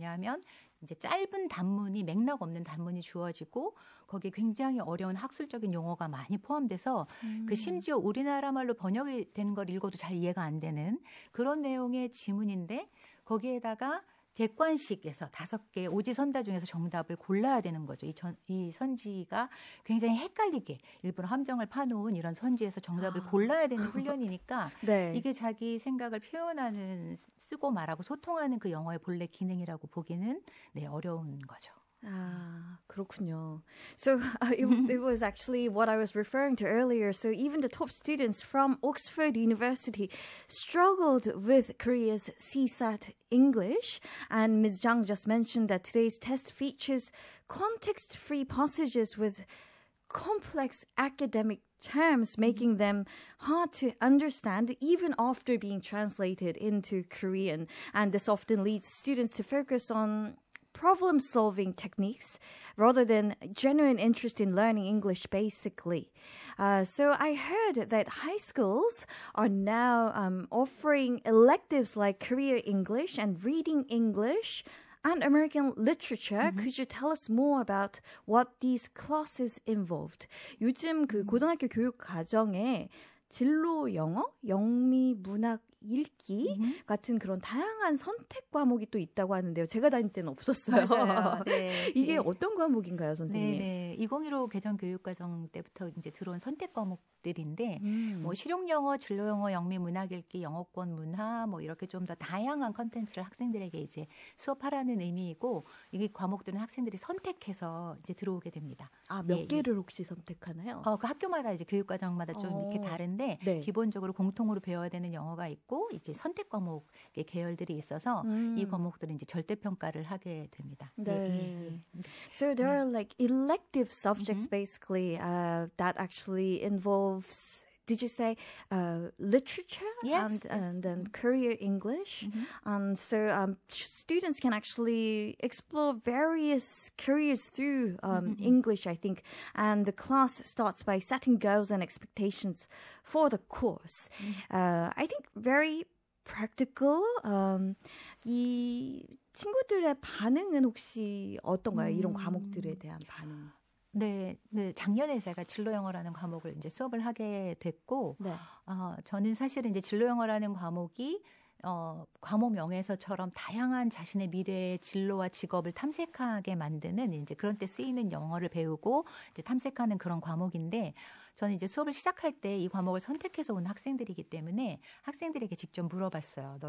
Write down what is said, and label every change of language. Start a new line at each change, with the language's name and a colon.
Korean: 왜냐하면 이제 짧은 단문이 맥락 없는 단문이 주어지고 거기에 굉장히 어려운 학술적인 용어가 많이 포함돼서 그 심지어 우리나라 말로 번역이 된 걸 읽어도 잘 이해가 안 되는 그런 내용의 지문인데 거기에다가 객관식에서 5개의 오지선다 중에서 정답을 골라야 되는 거죠. 이 선지가 굉장히 헷갈리게 일부러 함정을 파놓은 이런 선지에서 정답을 골라야 되는 훈련이니까 네. 이게 자기 생각을 표현하는 쓰고 말하고 소통하는 그 영어의 본래 기능이라고 보기는 네, 어려운 거죠. 그렇군요.
English: So it was actually what I was referring to earlier. So even the top students from Oxford University struggled with Korea's CSAT English. And Ms. Jang just mentioned that today's test features context-free passages with complex academic terms, making them hard to understand even after being translated into Korean. And this often leads students to focus on problem-solving techniques rather than genuine interest in learning English, basically. So I heard that high schools are now offering electives like Career English and Reading English and American literature. Could you tell us more about what these classes involved?
Korean: 요즘 그 고등학교 교육 과정에 진로 영어, 영미, 문학, 읽기 같은 그런 다양한 선택 과목이 또 있다고 하는데요. 제가 다닐 때는 없었어요. 맞아요. 네. 이게 어떤 과목인가요, 선생님? 네, 2015 개정 교육과정 때부터 이제 들어온 선택 과목들인데 뭐 실용 영어, 진로 영어, 영미, 문학 읽기, 영어권, 문화 뭐 이렇게 좀 더 다양한 컨텐츠를 학생들에게 이제 수업하라는 의미이고 이 과목들은 학생들이 선택해서 이제 들어오게 됩니다. 몇 개를 혹시 선택하나요? 그 학교마다 이제 교육과정마다 좀 이렇게 다른데 네. 기본적으로 공통으로 배워야 되는 영어가 있고 이제 선택 과목의 계열들이 있어서 이 과목들은 이제 절대 평가를 하게 됩니다. 네.
English: So there are like elective subjects basically that actually involves, did you say literature? Yes, and then career English. And so students can actually explore various careers through English, I think. And the class starts by setting goals and expectations for the course. I think very practical.
Korean: 이 친구들의 반응은 혹시 어떤가요? 이런 과목들에 대한 반응. 네, 작년에 제가 진로 영어라는 과목을 이제 수업을 하게 됐고, 네. 저는 사실은 이제 진로 영어라는 과목이 과목 명에서처럼 다양한 자신의 미래의 진로와 직업을 탐색하게 만드는 이제 그런 때 쓰이는 영어를 배우고 이제 탐색하는 그런 과목인데 저는 이제 수업을 시작할 때 이 과목을 선택해서 온 학생들이기 때문에 학생들에게 직접 물어봤어요.